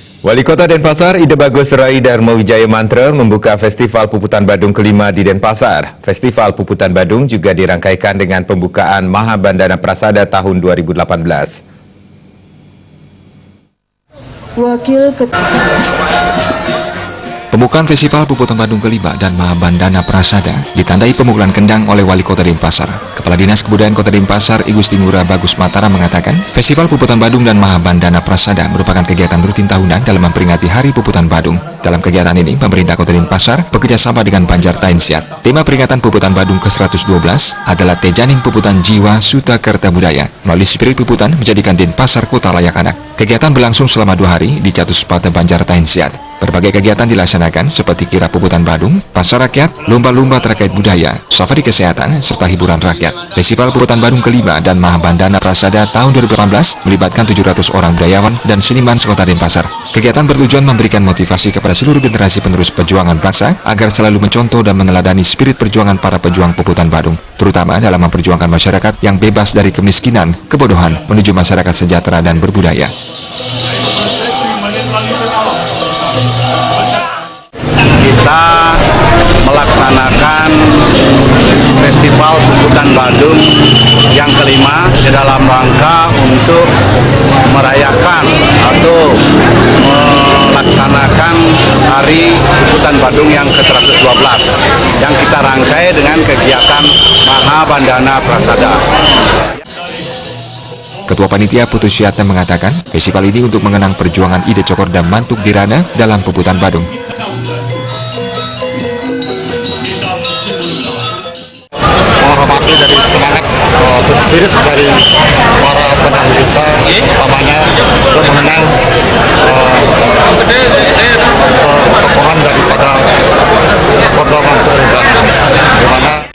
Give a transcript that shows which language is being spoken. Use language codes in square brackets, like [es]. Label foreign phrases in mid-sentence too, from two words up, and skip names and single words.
[id] Wali Kota Denpasar, Ide Bagus Rai Darmo Wijaya Mantra membuka Festival Puputan Badung kelima di Denpasar. Festival Puputan Badung juga dirangkaikan dengan pembukaan Mahabandana Prasada tahun 2018. Pembukaan Festival Puputan Badung kelima dan Mahabandana Prasada ditandai pemukulan kendang oleh Wali Kota Denpasar. Kepala Dinas Kebudayaan Kota Denpasar, Igusti Ngurah Bagus Matara mengatakan, Festival Puputan Badung dan Mahabandana Prasada merupakan kegiatan rutin tahunan dalam memperingati Hari Puputan Badung. Dalam kegiatan ini, pemerintah Kota Denpasar bekerjasama dengan Banjar Tainsiat. Tema peringatan Puputan Badung ke-112 adalah Tejaning Puputan Jiwa Suta Kerta Budaya. Melalui spirit Puputan menjadikan Denpasar kota layak anak. Kegiatan berlangsung selama 2 hari di Catuspata Banjar Tainsiat. Berbagai kegiatan dilaksanakan seperti kirap Puputan Badung, pasar rakyat, lomba-lomba terkait budaya, safari kesehatan, serta hiburan rakyat. Festival Puputan Badung kelima dan Mahabandana Prasada tahun 2018 melibatkan 700 orang budayawan dan seniman sekota Denpasar. Kegiatan bertujuan memberikan motivasi kepada seluruh generasi penerus perjuangan bangsa agar selalu mencontoh dan meneladani spirit perjuangan para pejuang Puputan Badung, terutama dalam memperjuangkan masyarakat yang bebas dari kemiskinan, kebodohan, menuju masyarakat sejahtera dan berbudaya. Kita melaksanakan Festival Puputan Badung yang kelima di dalam rangka untuk merayakan atau melaksanakan Hari Puputan Badung yang ke-112 yang kita rangkai dengan kegiatan Mahabandana Prasada. Ketua Panitia Putu Syatna mengatakan, festival ini untuk mengenang perjuangan Ide Cokor dan Mantuk Dirana dalam Puputan Badung. Menghormati dari semangat spirit dari para pendahulu kita, utamanya untuk mengenang tokohan daripada Cokor dan Mantuk Dirana, di mana